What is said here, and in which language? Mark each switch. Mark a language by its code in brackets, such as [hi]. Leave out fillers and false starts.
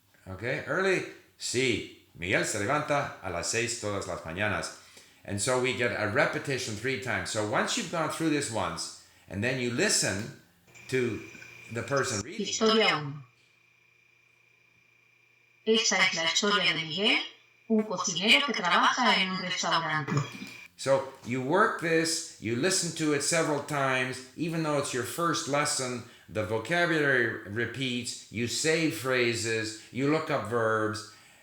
[en] Okay, early. [es] Sí. Miguel se levanta a las 6 todas las mañanas. [en] And so we get a repetition 3 times. So once you've gone through this once, and then you listen to the person reading. [es] Historia 1. Esta es la historia de Miguel, un cocinero que trabaja en un restaurante. [en] So you work this, you listen to it several times, even though it's your first lesson, the vocabulary repeats, you say phrases, you look up verbs.